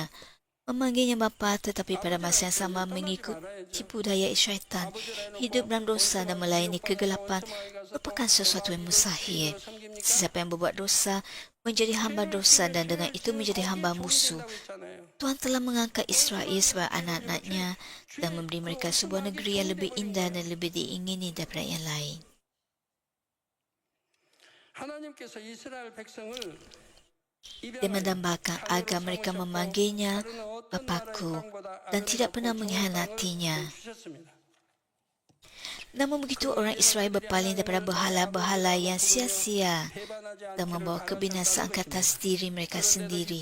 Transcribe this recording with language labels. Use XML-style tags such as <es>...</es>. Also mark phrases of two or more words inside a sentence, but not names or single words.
<ms>Memanggilnya Bapa tetapi pada masa yang sama mengikut tipu daya syaitan, hidup dalam dosa dan melayani kegelapan merupakan sesuatu yang mustahil. Sesiapa yang berbuat dosa menjadi hamba dosa dan dengan itu menjadi hamba musuh. Tuhan telah mengangkat Israel sebagai anak-anaknya dan memberi mereka sebuah negeri yang lebih indah dan lebih diingini daripada yang lain.</ms> <ko>하나님께서 이스라엘 백성을</ko> <ms>Dia mendambakan agar mereka memanggilnya Bapakku dan tidak pernah mengkhianatinya. Namun begitu orang Israel berpaling daripada berhala-berhala yang sia-sia dan membawa kebinasaan ke atas diri mereka sendiri.</ms>